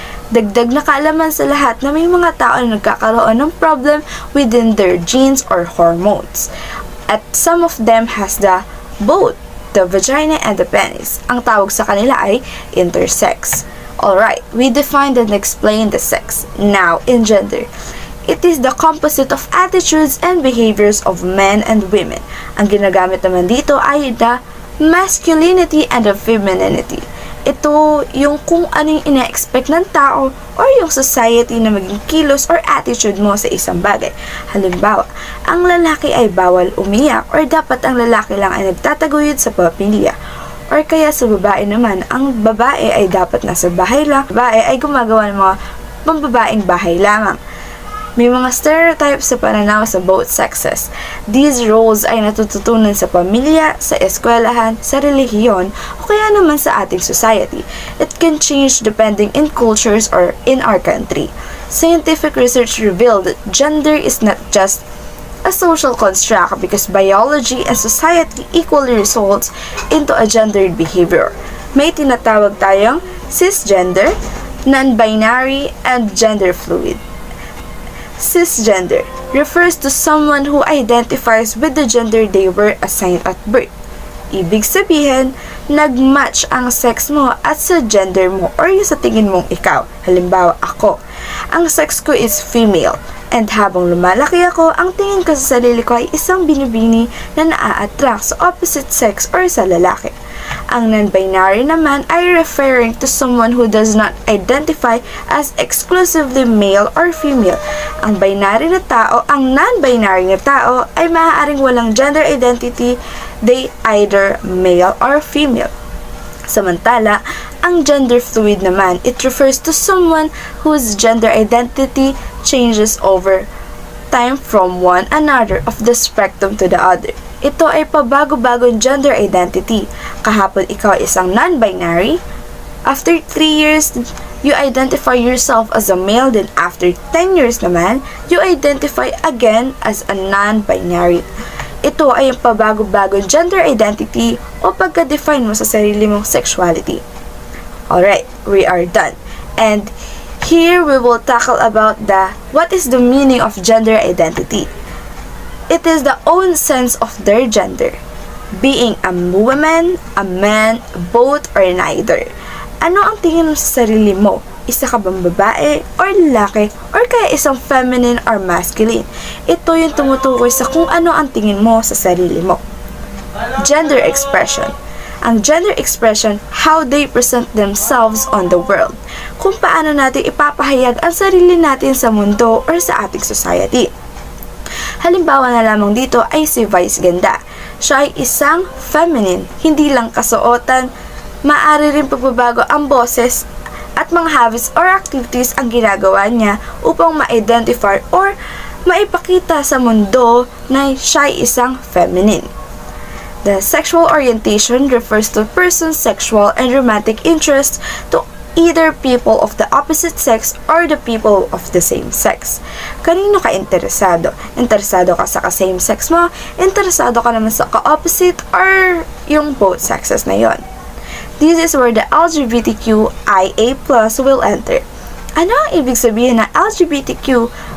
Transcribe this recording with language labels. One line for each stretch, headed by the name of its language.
Filipino: Dagdag na kaalaman sa lahat na may mga tao na nagkakaroon ng problem
English: within their genes or hormones. At some of them has both the vagina and the penis.
Filipino: Ang tawag sa kanila ay intersex.
English: Alright, we defined and explained the sex. Now, in gender, it is the composite of attitudes and behaviors of men and women.
Filipino: Ang ginagamit naman dito ay
English: the masculinity and the femininity.
Filipino: Ito yung kung ano yung ina-expect ng tao or yung society na maging kilos or attitude mo sa isang bagay. Halimbawa, ang lalaki ay bawal umiyak or dapat ang lalaki lang ay nagtataguyod sa pamilya. Or kaya sa babae naman, ang babae ay dapat nasa bahay lang. Babae ay gumagawa ng mga pambabaeng bahay lamang. May mga stereotypes sa pananaw sa both sexes.
English: These roles
Filipino: ay natututunan sa pamilya, sa eskwelahan, sa relihiyon, o kaya naman sa ating society.
English: It can change depending in cultures or in our country. Scientific research revealed that gender is not just a social construct because biology and society equally results into a gendered behavior.
Filipino: May tinatawag tayong cisgender, non-binary, and gender fluid.
English: Cisgender refers to someone who identifies with the gender they were assigned at birth.
Filipino: Ibig sabihin, nag-match ang sex mo at sa gender mo or yung sa tingin mong ikaw. Halimbawa, ako. Ang sex ko is female. And habang lumalaki ako, ang tingin ko sa sarili ko ay isang binibini na naa-attract sa opposite sex or sa lalaki. Ang non-binary naman ay
English: referring to someone who does not identify as exclusively male or female.
Filipino: Ang non-binary na tao ay maaaring walang gender identity,
English: they either male or female.
Filipino: Samantala, ang gender fluid naman,
English: it refers to someone whose gender identity changes over time from one another of the spectrum to the other.
Filipino: Ito ay pabago-bagong gender identity. Kahapon ikaw isang non-binary.
English: After 3 years, you identify yourself as a male. Then after 10 years naman, you identify again as a non-binary.
Filipino: Ito ay ang pabago-bagong gender identity o pagka-define mo sa sarili mong sexuality.
English: Alright, we are done. And here we will tackle about what is the meaning of gender identity. It is the own sense of their gender, being a woman, a man, both or neither.
Filipino: Ano ang tingin mo sa sarili mo? Isa ka bang babae or lalaki or kaya isang feminine or masculine? Ito yung tumutukoy sa kung ano ang tingin mo sa sarili mo. Gender expression. Ang gender expression,
English: how they present themselves on the world.
Filipino: Kung paano natin ipapahayag ang sarili natin sa mundo or sa ating society. Halimbawa na lamang dito ay si Vice Ganda. Siya ay isang feminine, hindi lang kasuotan, maaari rin pagbabago ang boses at mga habits or activities ang ginagawa niya upang ma-identify or maipakita sa mundo na siya ay isang feminine.
English: The sexual orientation refers to a person's sexual and romantic interest to either people of the opposite sex or the people of the same sex.
Filipino: Kanino ka interesado? Interesado ka sa ka-same sex mo? Interesado ka naman sa ka-opposite or yung both sexes na yon?
English: This is where the LGBTQIA+ will enter.
Filipino: Ano ang ibig sabihin ng LGBTQIA+?